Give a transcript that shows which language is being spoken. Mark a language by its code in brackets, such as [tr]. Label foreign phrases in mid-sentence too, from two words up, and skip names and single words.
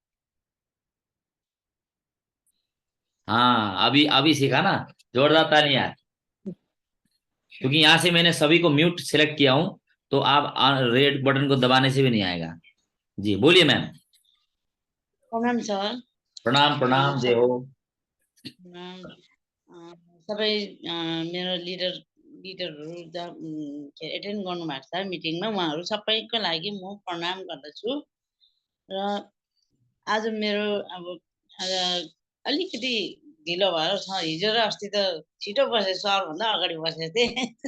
[hi] हाँ, अभी अभी सीखा ना, जोरदार ताली यार, क्योंकि यहां से मैंने सभी को [en] mute select [hi] किया हूं, तो आप [en] red button [hi] को दबाने से भी नहीं आएगा। जी बोलिए मैम। प्रणाम सर। प्रणाम प्रणाम, जय हो। [ne] सबै मेरो लिडरहरू एटेन्ड गर्नु भएको छ मिटिङमा, उहाँहरू सबैको लागि म प्रणाम गर्दछु। र आज मेरो अब अलिकति ढिलो भयो छ, हिजो र अस्ति त छिटो बसे, सरभन्दा अगाडि बसेको थिएँ।